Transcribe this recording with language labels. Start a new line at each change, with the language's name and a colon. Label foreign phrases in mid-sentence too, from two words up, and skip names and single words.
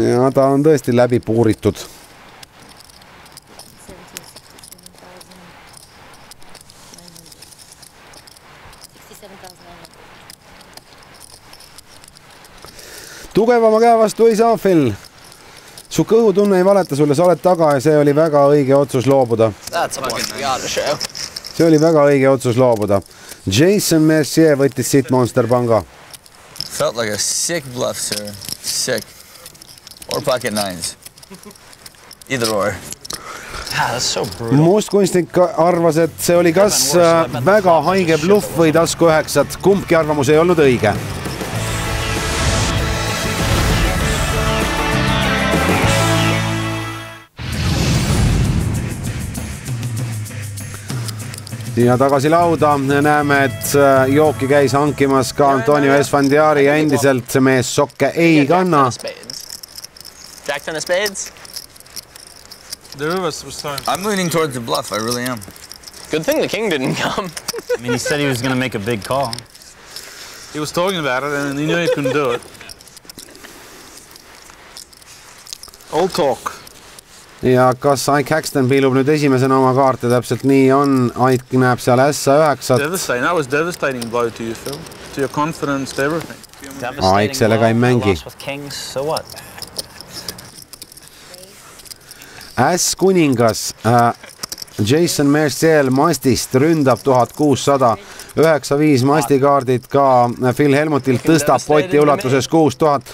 Estonian: Ja ta on tõesti läbi puuritud. Tugevama käe vastu ei saa, Phil. Su kõhutunne ei valeta sulle, sa oled taga ja see oli väga õige otsus loobuda. See oli väga õige otsus loobuda. Jason Mercier võttis siit Monster panga.
English: Felt like a sick bluff, sir. Sick. Or pocket nines. Either or.
Estonian: Mustkunstnik arvas, et see oli kas väga haige bluff või tasku 9. Kumbki arvamus ei olnud õige. Ja tagasi lauda näeme, et jooki käis hankimas ka Antonio Esfandiari ja endiselt see mees sokke ei kanna.
English: Jack ten of spades? I'm leaning towards the bluff, I really am. Good thing the king didn't come. I mean, he said he was going to make a big call. He was talking about it and he knew he couldn't do it. Old talk.
Estonian: Ja kas Ike Haxton piilub nüüd esimesena oma kaarte, täpselt nii on. Ike näeb seal S9.
English: Devastating. That was devastating blow to you, Phil. To your confidence, to everything.
Estonian: Ike sellega ei mängi. S kuningas Jason Mercier mastist ründab 1600. 9-5 mastikaardid ka Phil Hellmutilt, tõstab poti ulatuses 6000.